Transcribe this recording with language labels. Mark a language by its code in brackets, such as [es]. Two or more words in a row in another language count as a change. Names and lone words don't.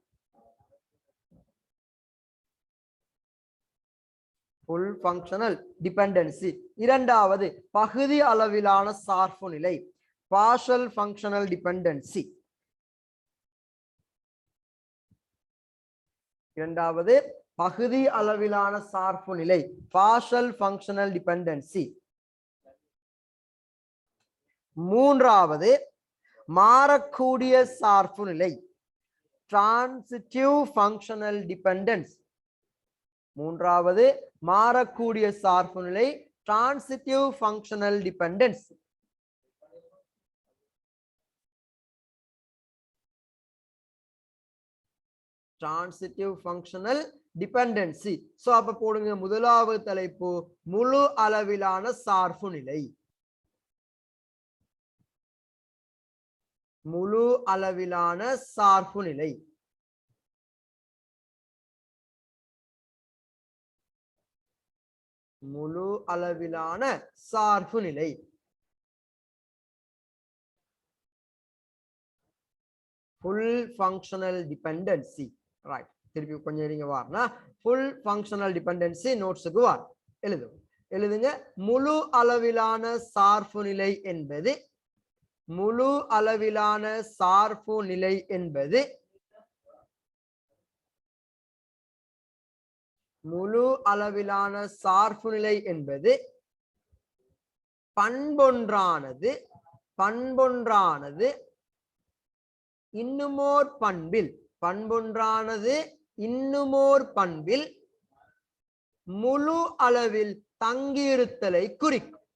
[en] full functional dependency. [ta] இரண்டாவது பகுதி அளவிலான சார்பு நிலை, [en] partial functional dependency. [ta] இரண்டாவது பகுதி அளவிலான சார்பு நிலை, [en] partial functional dependency. [ta] மூன்றாவது மாறக்கூடிய சார்பு நிலை, [en] transitive functional dependence. [ta] மூன்றாவது மாறக்கூடிய சார்பு நிலை, [en] transitive functional dependence. transitive functional dependency. [ta] சோ அப்ப போடுங்க முதலாவது தலைப்பு முழு அளவிலான சார்பு நிலை. முழு அளவிலான சார்பு நிலை. முழு அளவிலான சார்பு நிலை. [en] full functional dependency. [ta] ரைட், திருப்பி கொஞ்சம் நீங்க வாருனா [en] full functional dependency [ta] நோட்ஸுக்கு வார் எழுதுவோம். எழுதுங்க. முழு அளவிலான சார்பு நிலை என்பது முழு அளவிலான சார்பு நிலை என்பது முழு அளவிலான சார்பு நிலை என்பது பண்பொன்றானது இன்னுமோர் பண்பில் முழு அளவில் தங்கியிருத்தலை குறிக்கும்.